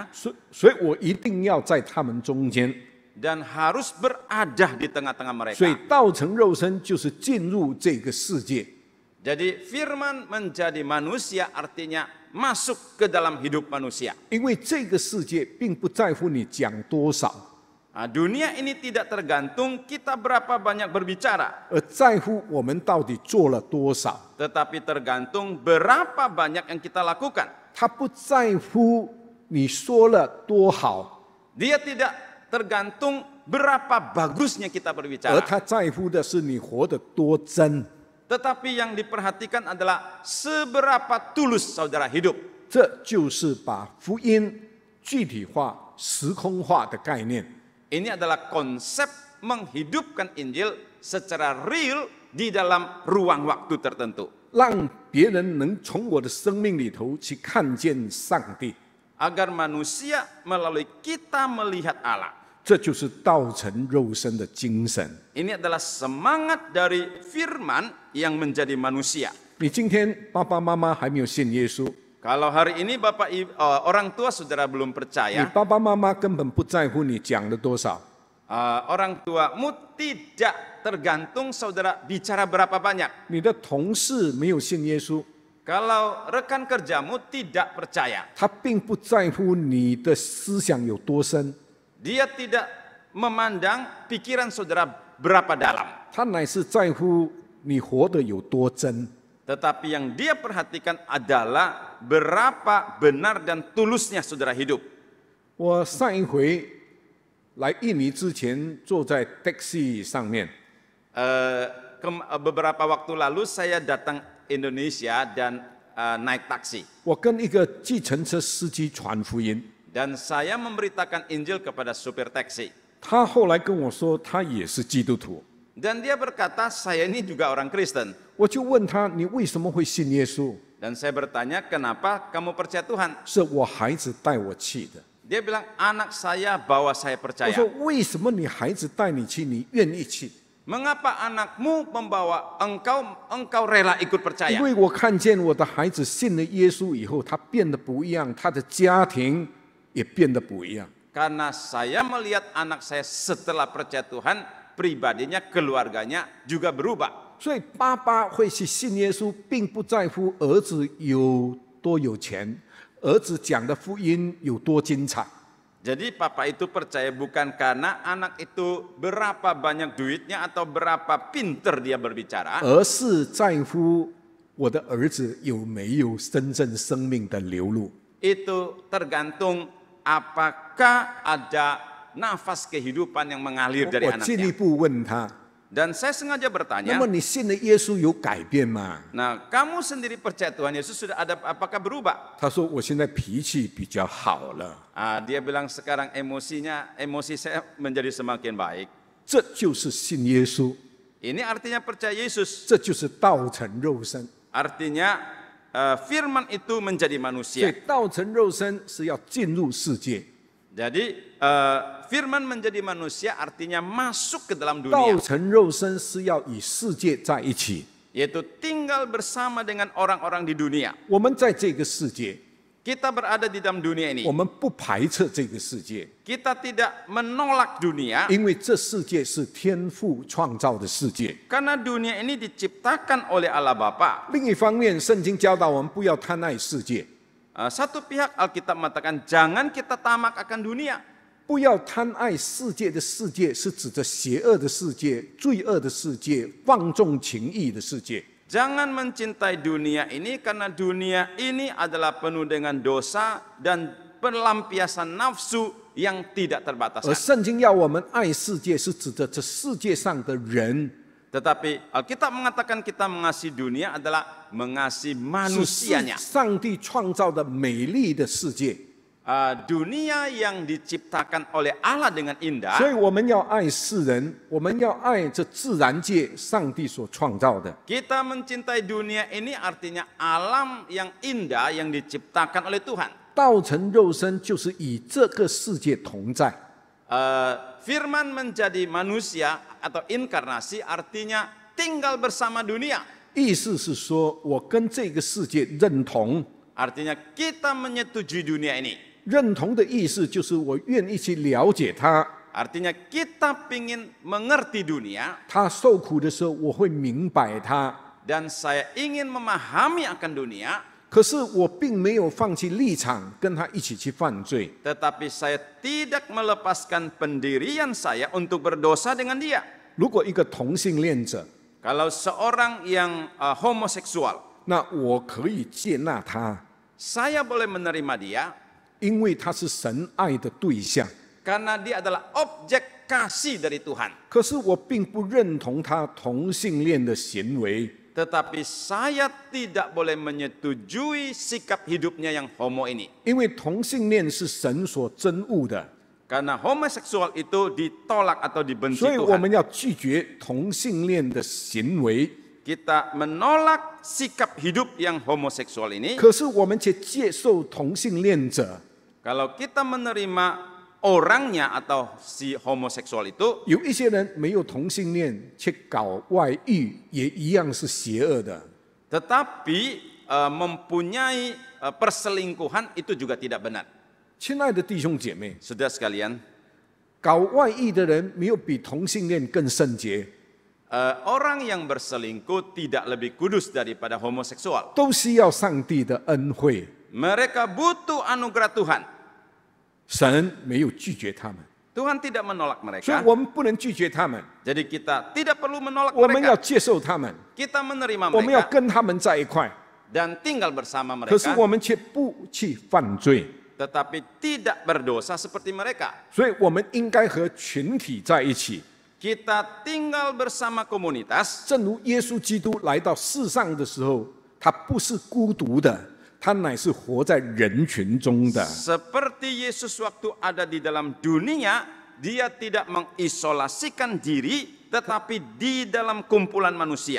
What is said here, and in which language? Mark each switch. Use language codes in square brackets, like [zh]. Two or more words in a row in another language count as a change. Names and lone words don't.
[zh] 所以我一定要在他们中间。 [id] dan harus berada di tengah-tengah mereka. [zh] 所以道成肉身就是进入这个世界。 [id] Jadi firman menjadi manusia artinya masuk ke dalam hidup manusia. [zh] 因为这个世界并不在乎你讲多少， [id] Dunia ini tidak tergantung kita berapa banyak berbicara, [zh] 而在乎我们到底做了多少。 [id] tetapi tergantung berapa banyak yang kita lakukan. [zh] 他不在乎你说了多好， [id] Dia tidak tergantung berapa bagusnya kita [zh] 而 [id] berbicara, [zh] 他在乎的是你活得多真。 [id] tetapi yang diperhatikan adalah seberapa tulus saudara hidup. [zh] 这就是把福音具体化、时空化的概念。 [id] Ini adalah konsep menghidupkan Injil secara real di dalam ruang waktu tertentu. [zh] 让别人能从我的生命里头去看见上帝， [id] Agar manusia melalui kita melihat Allah. [zh] 这就是道成肉身的精神。 [id] Ini adalah semangat dari firman yang menjadi manusia. [zh] 你今天爸爸妈妈还没有信耶稣， [id] Kalau hari ini orang tua saudara belum [zh] 你 [id] percaya, [zh] 爸爸妈妈根本不在乎你讲了多少， [id] orang tuamu tidak tergantung saudara bicara berapa banyak. [zh] 你的同事没有信耶稣， [id] Kalau rekan kerjamu tidak percaya, [zh] 他并不在乎你的思想有多深， [id] dia tidak memandang pikiran saudara berapa dalam. [zh] 他乃是在乎你活得有多真。 [id] Tetapi yang dia perhatikan adalah berapa benar dan tulusnya saudara hidup. [zh] 我上一回来印尼之前，坐在 taxi 上面， [id] Beberapa waktu lalu saya datang Indonesia dan naik taksi. [zh] 我跟一个计程车司机传福音， [id] Dan saya memberitakan Injil kepada supir taksi. [zh] 他后来跟我说他也是基督徒， [id] Dan dia berkata, saya ini juga orang Kristen. [zh] 我就问他你为什么会信耶稣？ [id] Dan saya bertanya, kenapa kamu percaya Tuhan? [zh] 是我孩子带我去的。 [id] Dia bilang, anak saya bawa saya [zh] 我 [id] percaya. [zh] 说为什么你孩子带你去，你愿意去？ [id] Mengapa anakmu membawa engkau rela ikut [zh] 因 [id] percaya? [zh] 为我看见我的孩子信了耶稣以后，他变得不一样，他的家庭也变得不一样。 [id] Karena saya melihat anak saya setelah percaya Tuhan, pribadinya, keluarganya juga berubah. [zh] 所以爸爸会去信耶稣，并不在乎儿子有多有钱，儿子讲的福音有多精彩。 [id] Jadi papa itu percaya bukan karena anak itu berapa banyak duitnya atau berapa pinter dia berbicara, [zh] 而是在乎我的儿子有没有真正生命的流露。 [id] itu tergantung apakah ada nafas kehidupan yang mengalir dari [zh] 我进一 [id] anaknya. [zh] 步问他， [id] Dan saya sengaja [zh] 那 [id] bertanya, [zh] 么你信了耶稣有改变吗？ [id] nah kamu sendiri percaya Tuhan Yesus sudah ada apakah berubah? [zh] 他说我现在脾气比较好了。 [id] Dia bilang sekarang emosi saya menjadi semakin baik. [zh] 这就是信耶稣， [id] Ini artinya percaya Yesus. [zh] 这就是道成肉身。 [id] Artinya firman itu menjadi [zh] 所以 [id] manusia. [zh] 道成肉身是要进入世界， [id] Jadi firman menjadi manusia artinya masuk ke dalam [zh] 道 [id] dunia, [zh] 成肉身是要与世界在一起。 [id] yaitu tinggal bersama dengan orang-orang di dunia. [zh] 我们在这个世界， [id] Kita berada di dalam dunia [zh] 我 [id] ini. [zh] 们不排斥这个世界， [id] Kita tidak menolak dunia [zh] 因为这世界是天父创造的世界。 [id] karena dunia ini diciptakan oleh Allah Bapa. [zh] 另一方面，圣经教导我们不要贪爱世界， [id] Satu pihak Alkitab mengatakan jangan kita tamak akan dunia. [zh] 不要贪爱世界的世界是指着邪恶的世界、罪恶的世界、放纵情欲的世界。 [id] Jangan mencintai dunia ini karena dunia ini adalah penuh dengan dosa dan pelampiasan nafsu yang tidak [zh] 而 [id] terbatasan. [zh] 圣经要我们爱世界，是指着这世界上的人， [id] Tetapi Alkitab mengatakan kita mengasihi dunia adalah mengasihi [zh] 是 [id] manusianya. [zh] 上帝创造的美丽的世界。 [id] dunia yang diciptakan oleh Allah dengan [zh] 所 [id] indah, [zh] 以我们要爱世人，我们要爱这自然界上帝所创造的。 [id] kita mencintai dunia ini artinya alam yang indah yang diciptakan oleh Tuhan. [zh] 道成肉身就是与这个世界同在。 [id] Firman menjadi manusia atau inkarnasi artinya tinggal bersama dunia. [zh] 意思是说，我跟这个世界认同。 [id] Artinya kita menyetujui dunia ini. [zh] 认同的意思就是我愿意去了解他， [id] Artinya kita ingin mengerti dunia [zh] 他受苦的时候我会明白他。 [id] dan saya ingin memahami akan dunia, [zh] 可是我并没有放弃立场，跟他一起去犯罪。 [id] tetapi saya tidak melepaskan pendirian saya untuk berdosa dengan dia. [zh] 如果一个同性恋者， [id] Kalau seorang yang homoseksual, [zh] 那我可以接纳他， [id] saya boleh menerima dia [zh] 因为他是神爱的对象。 [id] karena dia adalah objek kasih dari Tuhan. [zh] 可是我并不认同他同性恋的行为， [id] Tetapi saya tidak boleh menyetujui sikap hidupnya yang homo ini. [zh] 因为同性恋是神所憎恶的， [id] Karena homoseksual itu ditolak atau dibenci [zh] 所以我 [id] Tuhan. [zh] 们要拒绝同性恋的行为。 [id] Kita menolak sikap hidup yang homoseksual ini. [zh] 可是我们却接受同性恋者。 [id] Kalau kita menerima orangnya atau si homoseksual itu, [zh] 有一些人没有同性恋，却搞外遇，也一样是邪恶的。 [id] tetapi mempunyai perselingkuhan itu juga tidak benar. [zh] 亲爱的弟兄姐妹， [id] Saudara sekalian, [zh] 搞外遇的人没有比同性恋更圣洁， [id] orang yang berselingkuh tidak lebih kudus daripada homoseksual. [zh] 都需要上帝的恩惠。 [id] Mereka butuh anugerah Tuhan. [zh] 神没有拒绝他们， [id] Tuhan tidak menolak [zh] 所以 [id] mereka. [zh] 我们不能拒绝他们， [id] Jadi kita tidak perlu menolak [zh] 我们要 [id] mereka. [zh] 接受他们， [id] Kita menerima [zh] 我们要 [id] mereka [zh] 跟他们在一块。 [id] dan tinggal bersama [zh] 可是 [id] mereka, [zh] 我们却不去犯罪， [id] tetapi tidak berdosa seperti mereka. [zh] 所以我们应该和群体在一起。 [id] Kita tinggal bersama komunitas. [zh] 正如耶稣基督来到世上的时候，他不是孤独的，他乃是活在人群中的。 [id] Seperti Yesus waktu ada di dalam dunia, dia tidak mengisolasikan diri, tetapi di dalam kumpulan manusia.